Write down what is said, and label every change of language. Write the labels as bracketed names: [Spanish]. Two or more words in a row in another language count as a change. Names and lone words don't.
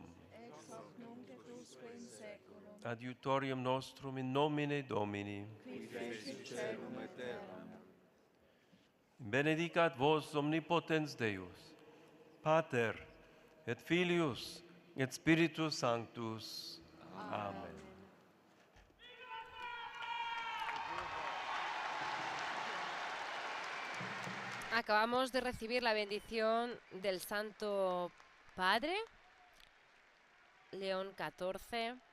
[Latin] Ex hoc nunc et usque in seculum. Adiutorium nostrum in nomine Domini. Qui fecit caelum et terram. Benedicat vos omnipotens Deus, Pater et Filius et Spiritus Sanctus. Amen. [Spanish] Acabamos de recibir la bendición del Santo Padre, León XIV.